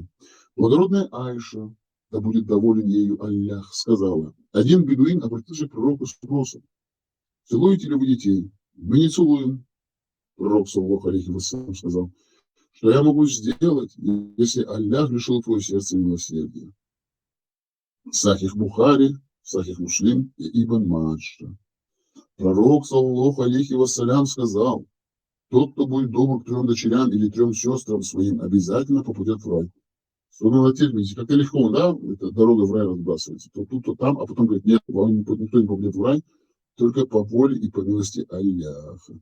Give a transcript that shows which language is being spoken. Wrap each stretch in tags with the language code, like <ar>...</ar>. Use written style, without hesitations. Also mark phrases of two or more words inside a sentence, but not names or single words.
<ru>Благородная Айша, да будет доволен ею Аллах, сказала: один бедуин обратился к пророку с вопросом: целуете ли вы детей? Мы не целуем. Пророк,</ru> <ar>صلى الله عليه وسلم,</ar> <ru>сказал: что я могу сделать, если Аллах лишил твое сердце милосердия? Сахих Бухари, Сахих Муслим и Ибн Маджа. Пророк,</ru> <ar>صلى الله عليه وسلم,</ar> <ru>сказал: тот, кто будет добр к 3 дочерям или 3 сестрам своим, обязательно попадет в рай. Сунан ат-Тирмизи. Как-то легко, да, эта дорога в рай разбрасывается. То тут, то там, а потом говорит: нет, никто не попадет в рай, только по воле и по милости Аллаха.</ru>